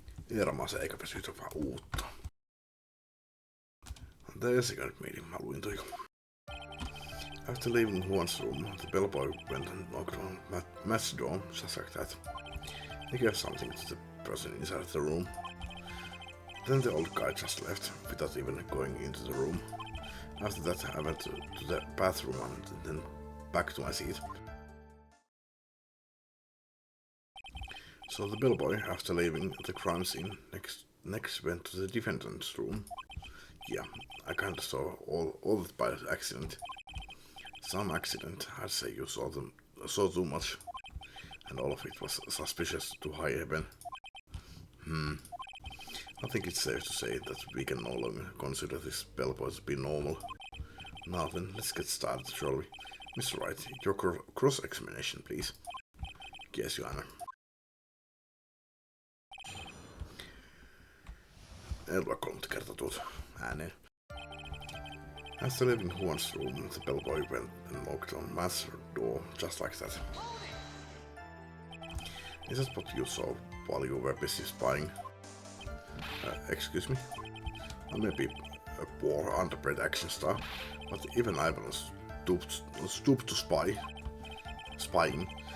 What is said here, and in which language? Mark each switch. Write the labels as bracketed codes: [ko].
[fi] Ei ramasee eikä väsytä, vaan uuvuttaa. [en] The second meeting, [fi] mä luin toi. [en] After leaving Juan's room, the bellboy went and knocked on Matt's door, just like that. He gave something to the person inside the room. Then the old guy just left, without even going into the room. After that, I went to the bathroom and then back to my seat. So the bellboy, after leaving the crime scene, next went to the defendant's room. Yeah, I kinda saw all that by accident. Some accident, I'd say you saw too much, and all of it was suspicious to high heaven. I think it's safe to say that we can no longer consider this bellboy to be normal. Now then, let's get started, shall we? Mr. Wright, your cross-examination, please. Yes, Your Honor. [fi] En lue 3 kertaa tuota ääneen. [en] After leaving Juan's room, the bellboy went and knocked on Matt's door, just like that. Is that what you saw while you were busy spying? Excuse me? I may be a poor underbred action star, but even I was stooped to spying.